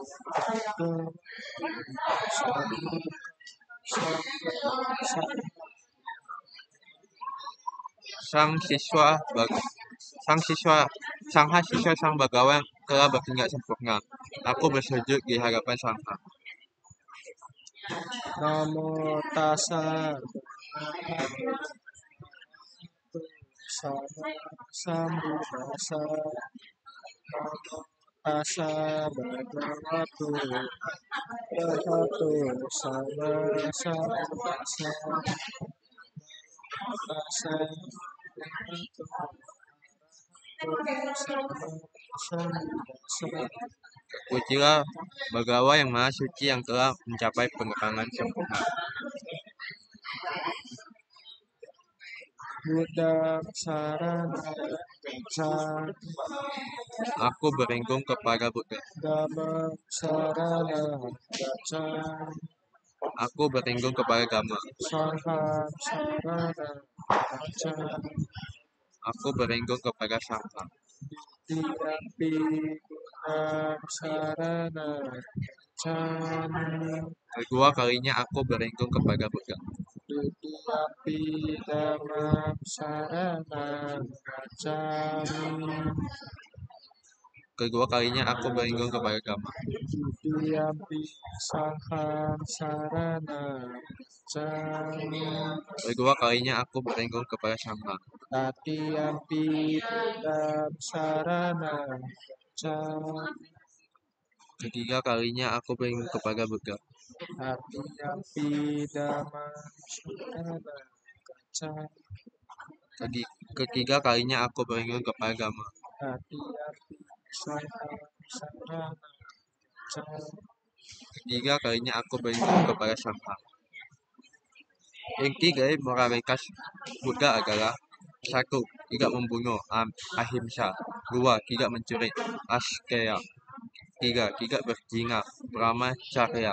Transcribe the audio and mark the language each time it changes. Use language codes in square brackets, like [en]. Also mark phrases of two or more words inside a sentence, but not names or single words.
[id] Sang Siswa Sang Bagawa telah bertindak sempurna. Aku bersujud di hadapan Sangha. [pi] Namo tassa sambuddhassa. Namo tassa bhagavato arahato sama sambuddhassa. Tassa [id] Pujilah Bagawa yang Maha Suci yang telah mencapai penerangan sempurna. [pi] Buddha sarana gacchami. [id] Aku berlindung kepada Buddha. [pi] Dhamma sarana gacchami. [id] Aku berlindung kepada Gama. [pi] Sangham sarana gacchami. [id] Aku berlindung kepada Sangha. [pi] Ditiyampi Buddham sarana gacchami. [id] Kedua kalinya aku berlindung kepada Buddha. [pi] Ditiyampi Dhammam sarana gacchami. [id] Kedua kalinya aku berlindung kepada Gama. [pi] Ditiyampi Sangham sarana gacchami. [id] Kedua kalinya aku berlindung kepada Sangha. [pi] Tatiyampi Buddham sarana gacchami. [id] Ketiga kalinya aku berlindung kepada Buddha. [pi] Tatiyampi Dhammam sarana gacchami. [id] Ketiga kalinya aku berlindung kepada Gama. [pi] Tatiyampi Sangham sarana gacchami. [id] Ketiga kalinya aku berlindung kepada Sangha. Inti dari moralitas Buddha adalah: 1. Tidak membunuh, ahimsa. 2. Tidak mencuri, askeya. 3. Tidak berzina, brahmacharya.